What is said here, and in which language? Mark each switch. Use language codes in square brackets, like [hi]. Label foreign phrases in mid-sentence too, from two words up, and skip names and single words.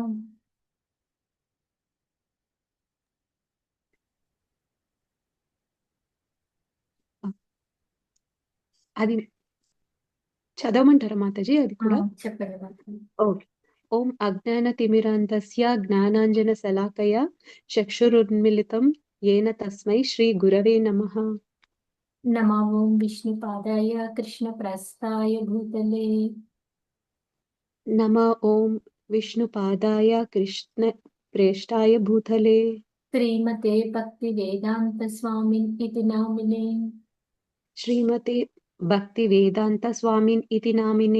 [te] అది చదవమంటారా మాతాజీ? అది కూడా చెప్పండి మాతది. [sa] ఓకే. ఓం అజ్ఞానతిమిరాంధస్య జ్ఞానాంజనశలాకయా చక్షురున్మిళితం येन తస్మై శ్రీ గురవే నమః. నమో ఓం విష్ణుపాదాయ కృష్ణ ప్రస్థాయ భూతలే నమ ఓం విష్ణుపాదాయ కృష్ణ ప్రేష్టాయ భూతలే శ్రీమతే భక్తి వేదాంత స్వామిన్ ఇతి నామినే శ్రీమతే భక్తి వేదాంత స్వామిన్ ఇతి నామినే.